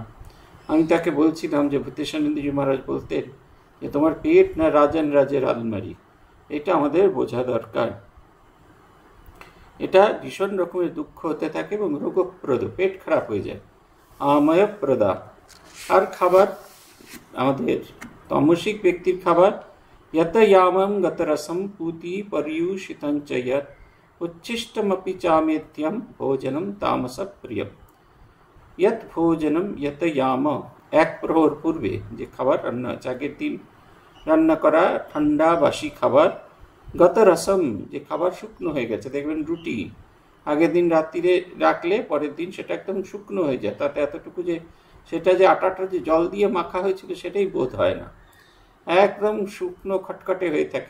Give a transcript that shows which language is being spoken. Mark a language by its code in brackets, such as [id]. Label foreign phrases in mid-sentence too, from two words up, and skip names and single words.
[bn] আমি তাকে বলছিলাম যে ভূতেশানন্দজি মহারাজ বলতেন যে তোমার পেট না রাজান রাজের আলমারি, এটা আমাদের বোঝা দরকার। এটা ভীষণ রকমের দুঃখ হতে থাকে এবং রোগপ্রদ, পেট খারাপ হয়ে যায়, আময়প্রদা। আর খাবার আমাদের তামসিক ব্যক্তির খাবার, [sa] यत यामं गतरसं पूति पर्यूषितञ्च यत् उच्छिष्टमपि चामेत्यं भोजनं तामसप्रियं। यत् भोजनम यत याम, [bn] এক প্রহর পূর্বে যে খাবার রান্না হচ্ছে, আগের দিন রান্না করা ঠান্ডা বাসি খাবার, [sa] গত রসম [bn] যে খাবার শুকনো হয়ে গেছে, দেখবেন রুটি আগের দিন রাত্রিরে রাখলে পরের দিন সেটা একদম শুকনো হয়ে যায়, তাতে এতটুকু যে সেটা যে আটাটা যে জল দিয়ে মাখা হয়েছিল সেটাই বোধ হয় না, একদম শুকনো খটখটে হয়ে থাকে।